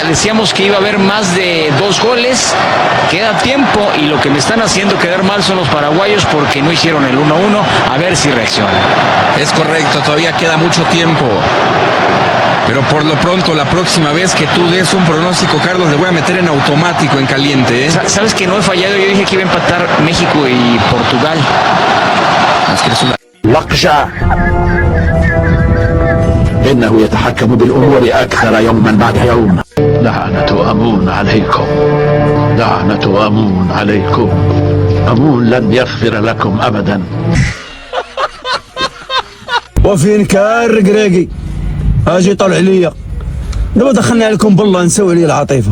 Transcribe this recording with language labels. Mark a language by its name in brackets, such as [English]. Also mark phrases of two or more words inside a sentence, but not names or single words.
[Spanish] Decíamos que iba a haber más de 2 goles, queda tiempo, y lo que me están haciendo quedar mal son los paraguayos porque no hicieron el 1-1, a ver si reaccionan. Es correcto, todavía queda mucho tiempo. Pero por lo pronto, la próxima vez que tú des un pronóstico, Carlos, le voy a meter en automático, en caliente, ¿eh? Sabes que no he fallado, yo dije que iba a empatar México y Portugal. Es que eres una... [Arabic] لقجع إنه يتحكم بالأمور أكثر يوما بعد يوم. لعنة أمون عليكم، لعنة أمون عليكم، أمون لن يغفر لكم أبدا. وفين كان رقراقي اجي طلع ليا دابا دخلنا عليكم بالله نساو عليه العاطفه.